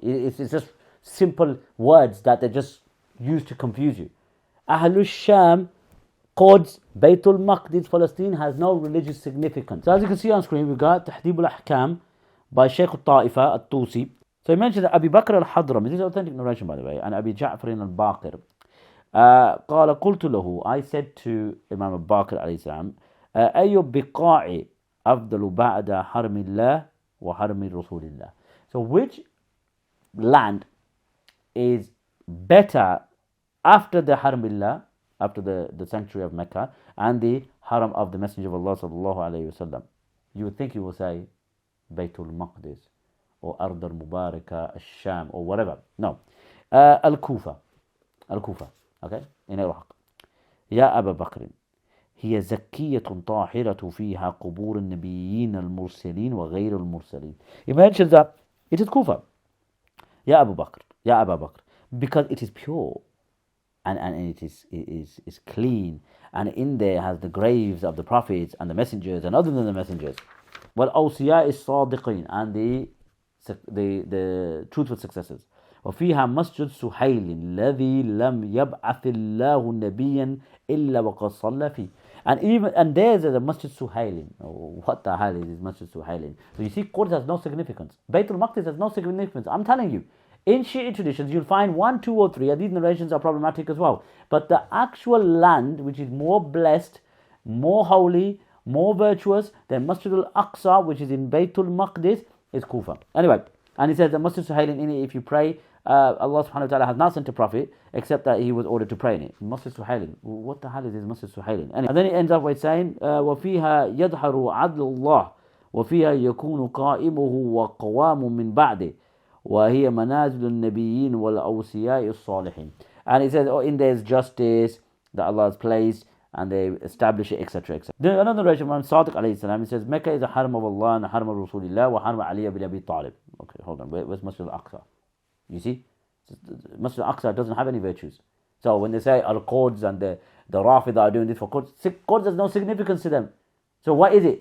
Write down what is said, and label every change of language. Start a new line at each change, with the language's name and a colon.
English: It's just simple words that they just use to confuse you. Ahlul Sham, Quds, Bayt al-Maqdis, Palestine has no religious significance. So as you can see on screen, we've got Tahdib al-Ahkam by Shaykh al-Ta'ifa al-Tusi. So he mentioned that Abi Bakr al-Hadrami, this is authentic narration by the way, and Abi Ja'far al-Baqir.
Arabic: قال قلت له,
English: I said to Imam al-Baqir alayhi salam,
Arabic: أي بقاع أفضل بعد حرم الله وحرم رسول الله.
English: So which land is better after the Haramillah, after the sanctuary of Mecca, and the Haram of the Messenger of Allah sallallahu alayhi wasallam? You would think he will say Bayt al-Maqdis or Ard al-Mubaraka, al-Sham, or whatever. No. Al-Kufa. Al-Kufa. Okay? In Iraq.
Arabic: يا أبا بكر هي زكية طاهرة فيها قبور النبيين المرسلين وغير المرسلين.
English: He mentions that it is Kufa.
Arabic: يا أبو بكر. يا أبا بكر.
English: Because it is pure. And it is clean. And in there has the graves of the prophets and the messengers and other than the messengers.
Arabic: والأوصياء الصادقين,
English: and the truthful successors.
Arabic: وفيها مسجد سهيل الذي لم يبعث الله نبيا إلا وقد صلى فيه.
English: And there's a Masjid Suhailin. Oh, what the hell is Masjid Suhailin? So you see, Quds has no significance. Bayt al-Maqdis has no significance. I'm telling you, in Shiite traditions, you'll find 1, 2, or 3, and these narrations are problematic as well. But the actual land, which is more blessed, more holy, more virtuous than Masjid al-Aqsa, which is in Bayt al-Maqdis, is Kufa. Anyway, and he says that Masjid Suhailin, in it, if you pray, Allah subhanahu wa ta'ala has not sent a prophet except that he was ordered to pray in it. Masjid Suhailin. What the hell is this Masjid Suhailin?
Arabic: And then he ends up by saying, وَفِيهَا يَظْهَرُ عَدْلُ اللَّهِ وَفِيهَا يَكُونُ قَائِمُهُ وَقَوَامٌ مِّن بَعْدِهِ وَهِيَ مَنَازِلُ النَّبِيِّينَ وَالْأَوْصِيَاءِ الصَّالِحِينَ.
English: And he says, in there is justice, that Allah has placed, and they establish it, etc. etc. Then another narration from Sadiq alayhi salam, he says, Mecca is a haram of Allah and a haram of Rasulullah wa haram Ali bin Abi Talib. Okay, hold on, where's Masjid al-Aqsa? You see? Masjid al-Aqsa doesn't have any virtues. So when they say al-Quds and the Rafidha are doing this for Quds, Quds has no significance to them. So what is it?